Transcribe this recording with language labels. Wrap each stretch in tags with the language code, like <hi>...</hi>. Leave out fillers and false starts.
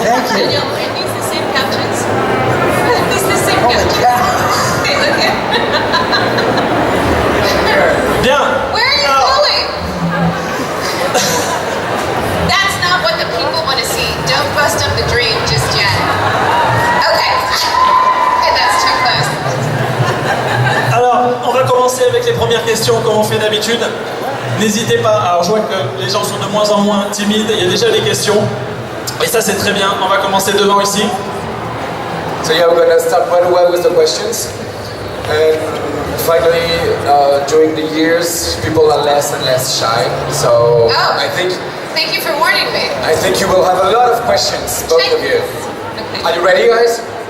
<en>Are these the same couches? Are these the same couches? They look good.</en> <fr>Bien.</fr> <en>Where are you going? That's not what the people want to see. Don't bust up the dream just yet. Okay. Okay, that's too close.</en> <fr>Alors, on va commencer avec les premières questions comme on fait d'habitude. N'hésitez pas, alors je vois que les gens sont de moins en moins timides, il y a déjà des questions. Et ça c'est très bien, on va commencer devant ici.</fr> <en>So yeah, we're gonna start right away with the questions. And finally, during the years, people are less and less shy. So I think Thank you for warning me. you will have a lot of questions, both of you. Okay. Are you ready, guys?</en>